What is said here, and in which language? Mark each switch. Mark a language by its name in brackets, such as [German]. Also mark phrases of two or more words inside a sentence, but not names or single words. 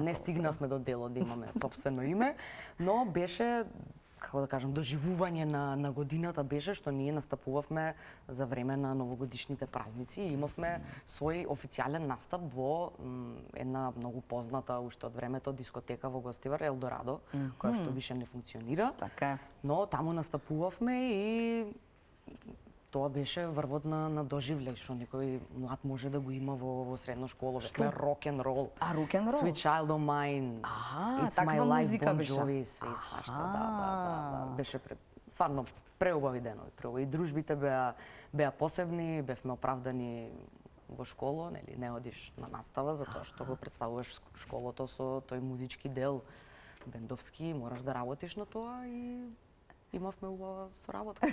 [Macedonian] Не стигнавме до делот да имаме сопствено име, но беше, како да кажам, доживување на годината беше што ние настапувавме за време на новогодишните празници и имавме свој официјален настап во една многу позната уште од времето дискотека во Гостивар, Елдорадо, која што више не функционира. Така е. Но таму настапувавме и тоа беше врвот на доживлеј, што некој млад може да го има во средна школа. Што? Рок-н-рол. Рок-н-рол? Sweet Child O' Mine. It's My Life, Bon Jovi, све и свашта. Да. Беше стварно преубави денови. И дружбите беа посебни, бевме оправдани во школа, нели, не одиш на настава, затоа што го представуваш школото со тој музички дел, бендовски, мораш да работиш на тоа и имавме убава соработка.